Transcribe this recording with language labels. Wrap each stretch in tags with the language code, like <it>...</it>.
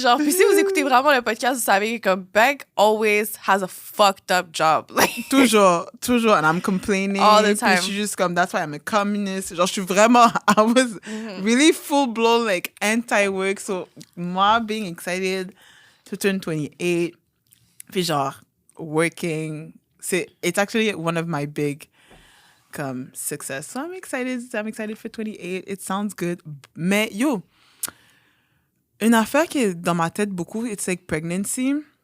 <fr>Genre, puis si vous écoutez vraiment le podcast, vous savez que Beck</fr> <en>always has a fucked up job. Like,</en> <fr>toujours.</fr> <en>And I'm complaining. All the time.</en> <fr>Puis je suis juste comme,</fr> <en>that's why I'm a communist. Genre,</en> <fr>je suis vraiment,</fr> <en>I was really full-blown, like, anti-work. So, moi, being excited to turn 28,</en> <fr>puis genre,</fr> <en>working, it's actually one of my big success. So I'm excited for 28. It sounds good.</en> <fr>Mais yo, une affaire qui est dans ma tête beaucoup,</fr> <en>it's like pregnancy.</en>